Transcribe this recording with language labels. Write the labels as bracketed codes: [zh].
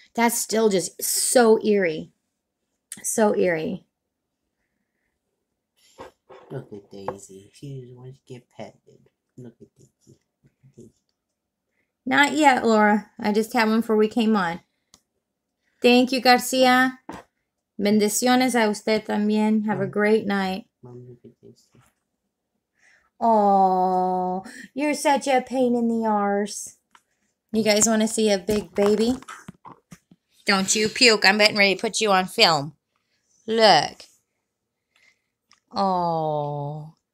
[en] That's still just so eerie. So eerie. Look at Daisy. She just wants to get petted. Look at Daisy. Not yet, Laura. I just had one before we came on. Thank you, Garcia. [es] Bendiciones a usted también. [en] Have a great night. Mom, look at this. Oh, you're such a pain in the arse. You guys want to see a big baby? Don't you puke. I'm getting ready to put you on film. Look. Oh.